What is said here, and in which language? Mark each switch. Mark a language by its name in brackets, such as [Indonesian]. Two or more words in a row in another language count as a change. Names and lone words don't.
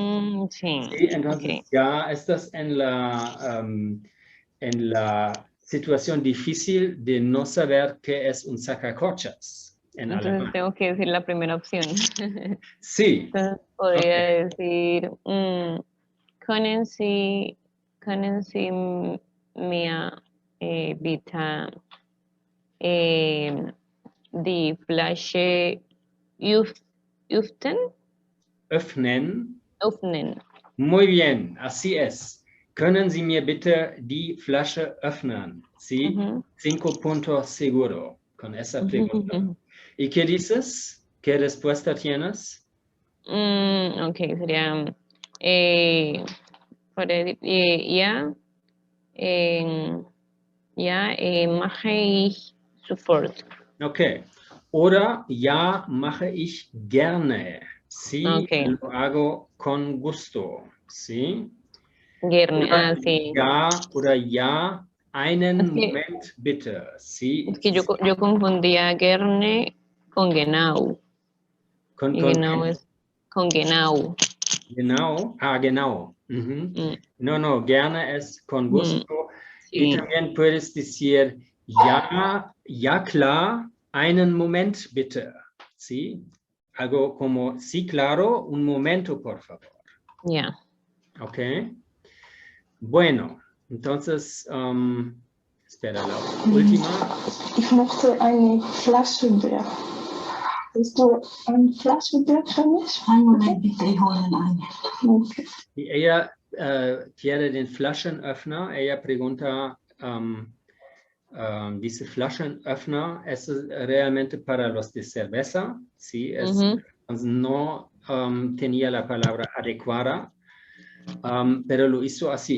[Spanish] Sí, Sí, entonces ok. ya estás en la situación difícil de no saber qué es un sacacorchos en Entonces alemán. tengo que decir la primera opción. Sí, Entonces podría ok. decir, [German] können Sie mir bitte die Flasche öffnen? Öffnen. Öffnen. [Spanish] Muy bien, así es. [German] Können Sie mir bitte die Flasche öffnen? [Spanish] Sí, Ujú. 5 puntos seguro con esa pregunta. ¿Y qué dices? ¿Qué respuesta tienes? Ok, sería [German] ja, ja, mache ich sofort. Okay. Oder ja, mache ich gerne. [Spanish] Sí, Okay. lo hago con gusto. Sí. [German] Gerne, Oder [Spanish] sí. [German] ja, einen [Spanish] Es que, [German] Moment bitte. [Spanish] Sí. es que yo confundía gerne con genau. Y Con genau qué? es con genau. [German] Genau. Ah, genau. Mhm. Mm, [Spanish] No, gerne es con mm, gusto. Y sí, también puedes decir [German] ja, klar, einen Moment bitte. [Spanish] ¿Sí? Algo como, sí, claro, un momento, por favor. ya. ¿Ok? Bueno, entonces, espera, la última. [German] Ich möchte eine Flasche Bier. Willst du eine Flasche Bier für mich? Einen Moment bitte, ich hole eine. [Spanish] Okay. Y ella quiere [German] den Flaschenöffner. [Spanish] Ella pregunta, dice Flaschenöffner, ¿es realmente para los de cerveza? Sí, es. Ujú. No tenía la palabra adecuada, pero lo hizo así.